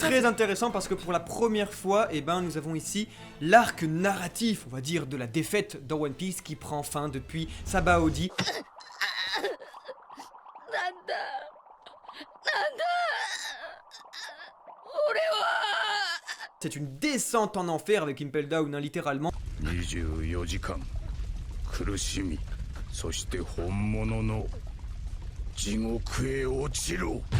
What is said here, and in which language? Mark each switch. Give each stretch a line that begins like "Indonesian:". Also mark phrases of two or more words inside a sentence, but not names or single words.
French: C'est très intéressant parce que pour la première fois, nous avons ici l'arc narratif, on va dire, de la défaite dans One Piece qui prend fin depuis Sabaody. C'est une descente en enfer avec Impel Down, hein, littéralement.
Japanese: 24 時間苦しみそして本物の地獄へ落ちろ